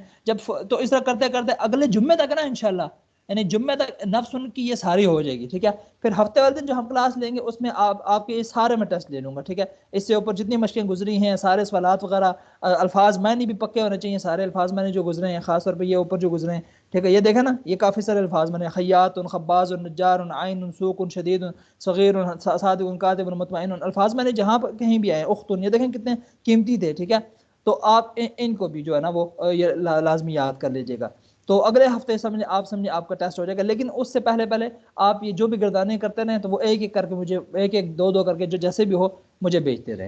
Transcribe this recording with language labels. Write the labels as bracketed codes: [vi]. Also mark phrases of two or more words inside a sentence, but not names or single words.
[ur] جب تو اس طرح کرتے کرتے اگلے جمعے تک نا انشاءاللہ، یعنی جمعے تک نفس ان کی یہ ساری ہو جائے گی. ٹھیک ہے، پھر ہفتے والے دن جو ہم کلاس لیں گے اس میں آپ کے سارے میں ٹیسٹ لے لوں گا. ٹھیک ہے، اس سے اوپر جتنی مشقیں گزری ہیں، سارے سوالات وغیرہ، الفاظ معنی بھی پکے ہونے چاہیے، سارے الفاظ معنی جو گزرے ہیں، خاص طور پہ یہ اوپر جو گزرے ہیں. ٹھیک ہے، یہ دیکھیں نا، یہ کافی سارے الفاظ معنی، خیاط، خباز، نجار، عین، سوق، شدید، صغیر، صادق، کاذب، مطمئن. الفاظ معنی جہاں کہیں بھی آئے، اخت، یہ دیکھیں کتنے قیمتی تھے. ٹھیک ہے، تو آپ ان کو بھی جو ہے نا وہ لازمی یاد کر لیجئے گا. تو اگلے ہفتے سمجھے آپ کا ٹیسٹ ہو جائے گا. لیکن اس سے پہلے آپ یہ جو بھی گردانیں کرتے رہیں تو وہ ایک ایک کر کے مجھے، ایک ایک دو کر کے جو جیسے بھی ہو مجھے بھیجتے رہیں.